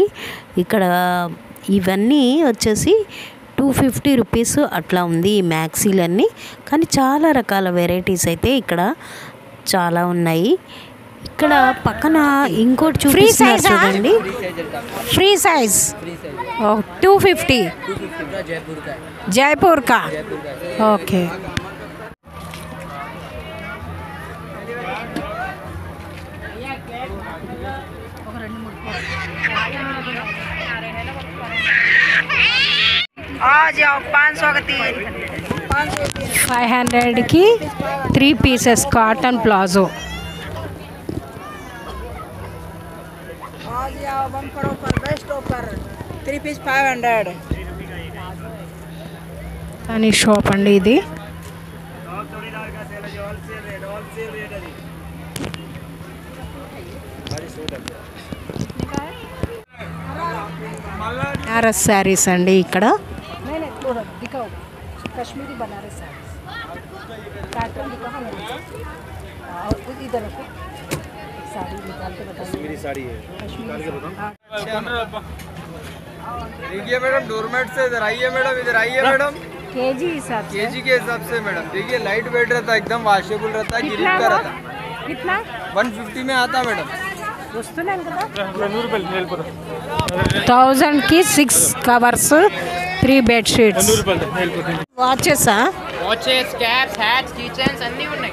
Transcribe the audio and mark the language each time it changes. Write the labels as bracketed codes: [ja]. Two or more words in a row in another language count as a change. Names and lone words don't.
[te] ఇక్కడ ఇవన్నీ వచ్చేసి 250 రూపీస్ అట్లా ఉంది ఈ మ్యాక్సీలన్నీ. కానీ చాలా రకాల వెరైటీస్ అయితే ఇక్కడ చాలా ఉన్నాయి. ఇక్కడ పక్కన ఇంకోటి చూపిస్తున్నారు చూడండి. [en] free size [te] 250 జైపూర్ కా. ఓకే. [hi] आ जाओ 500 का 3 500 की 3 [en] pieces cotton palazzo. [hi] आ जाओ [en] bumper offer best offer 3 piece [hi] 500 [te] అని షాప్ అండి ఇది. బనారస్ శారీస్ అండి ఇక్కడ. [hi] कश्मीरी बनारस पैटर्न दिखा इधर रखो साड़ी निकाल के बताइए. कश्मीरी साड़ी है देखिए मैडम डोरमेट से इधर आइए मैडम, इधर आइए मैडम. केजी हिसाब से. केजी के हिसाब से मैडम. देखिए [en] light weight [hi] रहता है, एकदम वॉशेबल रहता है, गिरीब का रहता है. कितना 150 में आता मैडम. [te] వస్తున్నాను కదా. 1000 की 6 [en] covers 3 bed sheets. [te] వాచెసా? [en] watches caps hats key chains [te] అన్నీ ఉన్నాయి.